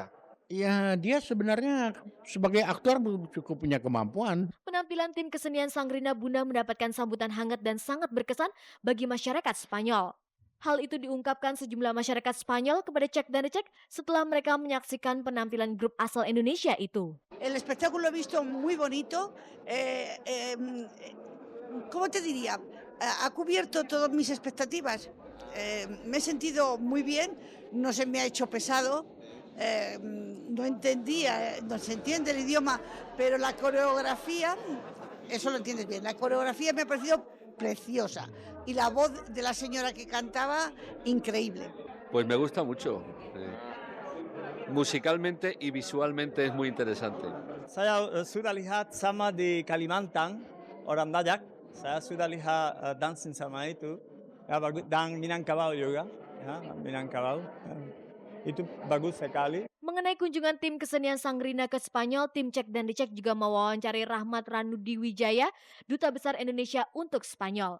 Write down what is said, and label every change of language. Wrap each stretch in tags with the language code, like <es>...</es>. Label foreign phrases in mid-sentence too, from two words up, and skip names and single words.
<id>Ya dia sebenarnya sebagai aktor cukup punya kemampuan. Penampilan tim kesenian Sang Rina Bunda mendapatkan sambutan hangat dan sangat berkesan bagi masyarakat Spanyol. Hal itu diungkapkan sejumlah masyarakat Spanyol kepada Cek dan Recek setelah mereka menyaksikan penampilan grup asal Indonesia itu.</id> <es>El espectáculo he visto muy bonito, ¿cómo te diría? Ha cubierto todas mis expectativas. Me he sentido muy bien, no se me ha hecho pesado, no entendía, no se entiende el idioma, pero la coreografía, eso lo entiendes bien, la coreografía me ha parecido preciosa y la voz de la señora que cantaba, increíble. Pues me gusta mucho. Musicalmente y visualmente es muy interesante.</es> <id>Saya sudah lihat sama di Kalimantan, orang Dayak. Saya sudah lihat dancing sama itu. Ya, bagus, dan Minangkabau juga. ya, Minangkabau. Itu bagus sekali. Mengenai kunjungan tim kesenian Sangrina ke Spanyol, tim Cek dan Dicek juga mewawancari Rahmat Ranudi Wijaya, Duta Besar Indonesia untuk Spanyol.</id>